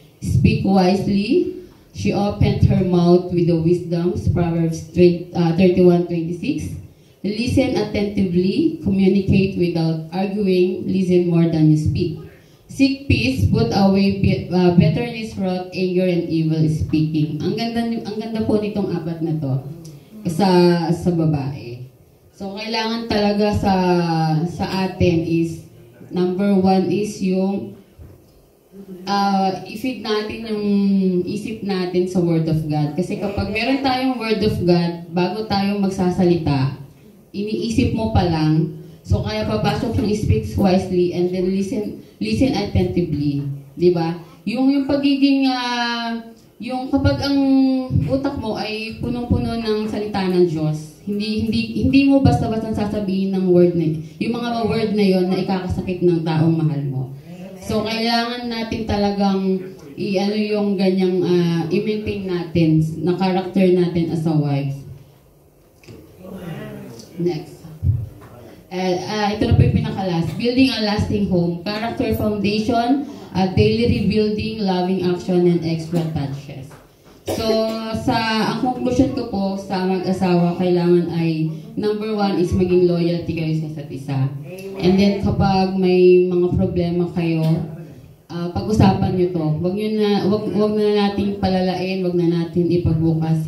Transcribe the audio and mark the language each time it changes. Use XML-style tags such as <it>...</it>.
<en>Speak wisely. She opened her mouth with the wisdoms, Proverbs 31:26. Listen attentively, communicate without arguing, listen more than you speak. Seek peace, put away bitterness, wrath, anger, and evil speaking.</en> <tl>Ang ganda po nitong 4 na to sa babae. So, kailangan talaga sa atin is, number 1 is yung i-feed natin yung isip natin sa Word of God. Kasi kapag meron tayong Word of God, bago tayo magsasalita, iniisip mo pa lang.</tl> <en>So, kaya papasok yung speak wisely and then listen attentively.</en> <tl>Diba? Yung pagiging, yung kapag ang utak mo ay punong-puno ng salita ng Diyos, hindi mo basta-basta sasabihin ng word na yung mga word na yon na ikakasakit ng taong mahal mo. So, kailangan natin talagang yung ganyang i-maintain natin na character natin</tl> <en>as a wife.</en> <tl>Next. Ito na po yung pinaka-last.</tl> <en>Building a lasting home. Character foundation, daily rebuilding, loving action, and extra touches.</en> <tl>So, ang conclusion ko po sa mag-asawa, kailangan ay, number 1 is maging loyalty kayo sa isa't isa.</tl> <en>And then,</en> <tl>kapag may mga problema kayo, pag-usapan nyo to. Wag na natin palalain, wag na natin ipagbukas.</tl>